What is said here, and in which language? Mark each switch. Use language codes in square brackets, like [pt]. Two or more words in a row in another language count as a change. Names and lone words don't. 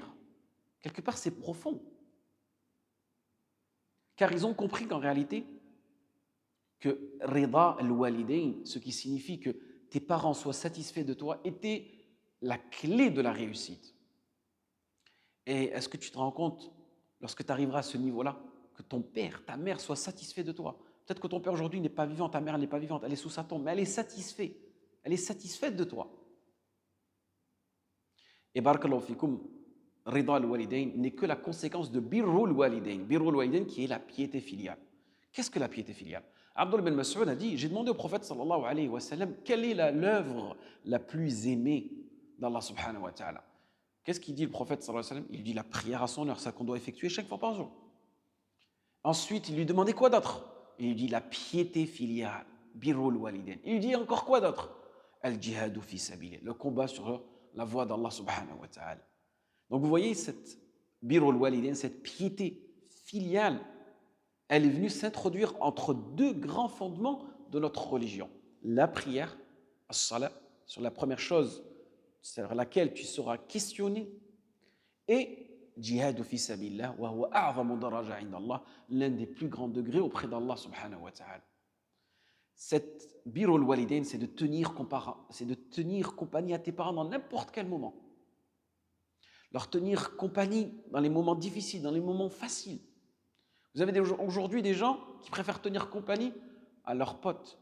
[fr] Quelque part, c'est profond. Car ils ont compris qu'en réalité, que [ar] رضا الوالدين, [fr] ce qui signifie que tes parents soient satisfaits de toi, était la clé de la réussite. Et est-ce que tu te rends compte, lorsque tu arriveras à ce niveau-là, que ton père, ta mère soient satisfaits de toi? Peut-être que ton père aujourd'hui n'est pas vivant, ta mère n'est pas vivante, elle est sous sa tombe, mais elle est satisfaite. Elle est satisfaite de toi. Et [ar] بارك الله فيكم, رضا الوالدين [fr] n'est que la conséquence de [ar] بر الوالدين. بر الوالدين [fr] qui est la piété filiale. Qu'est-ce que la piété filiale? Abdullah bin Mas'ud a dit, j'ai demandé au prophète [ar] صلى الله عليه وسلم, [fr] quelle est l'œuvre la plus aimée d'Allah [ar] سبحانه وتعالى? [fr] Qu'est-ce qu'il dit le prophète [ar] صلى الله عليه وسلم? [fr] Il dit la prière à son heure, ça qu'on doit effectuer chaque fois par jour. Ensuite, il lui demandait quoi d'autre? Il lui dit la piété filiale, [ar] بر الوالدين. [fr] Il lui dit encore quoi d'autre? [ar] الجهاد في سبيل الله, [fr] le combat sur la voie d'Allah [ar] سبحانه وتعالى. [fr] Donc vous voyez cette [ar] بر الوالدين, [fr] cette piété filiale, elle est venue s'introduire entre deux grands fondements de notre religion. La prière, as-salat, sur la première chose sur laquelle tu seras questionné, et [ar] جهاد في سبيل الله وهو أعظم درجة عند الله, [fr] l'un des plus grands degrés auprès d'Allah [ar] سبحانه وتعالى. [fr] Cette [ar] بر الوالدين, [fr] c'est de tenir compagnie à tes parents dans n'importe quel moment. Leur tenir compagnie dans les moments difficiles, dans les moments faciles. Vous avez aujourd'hui des gens qui préfèrent tenir compagnie à leurs potes.